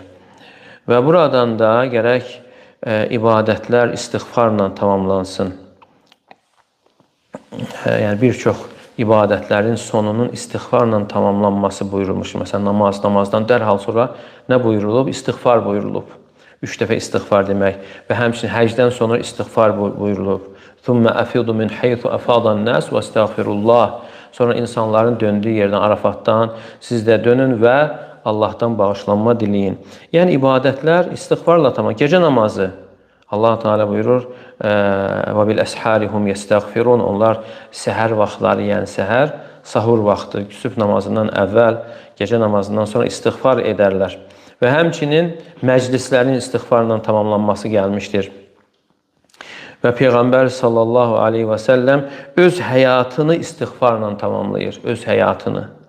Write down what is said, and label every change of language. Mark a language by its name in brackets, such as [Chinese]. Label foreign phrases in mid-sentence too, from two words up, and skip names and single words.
[Azerbaijani] Və buradan da gərək ibadətlər istiğfarla tamamlansın. Yəni, bir çox ibadətlərin sonunun istiğfarla tamamlanması buyurulmuş. Məsələn, namazdan dərhal sonra nə buyurulub? İstiğfar buyurulub. 3 dəfə istiğfar demək və həmçinin həcdən sonra istiğfar buyurulub. [Arabic] ثُمَّ أَفِيضُ مِنْ حَيْثُ أَفَاضَ النَّاسُ وَاسْتَغْفِرُ اللّٰهِ. [Azerbaijani] Sonra insanların döndüyü yerdən, Arafatdan siz də dönün və Allahdan bağışlanma diləyin. Yəni, ibadətlər istiğfarla tamam. Gecə namazı, Allah Teala buyurur, [Arabic] وَبِالْأَسْحَارِ هُمْ يَسْتَغْفِرُونَ. [Azerbaijani] Onlar səhər vaxtları, yəni səhər, sahur vaxtı, sübh namazından əvvəl, gecə namazından sonra istiğfar edərlər. Və həmçinin məclislərin istiğfarla tamamlanması gəlmişdir. Və Peyğəmbər [Arabic] صلى الله عليه وسلم [Azerbaijani] öz həyatını istiğfarla tamamlayır, öz həyatını.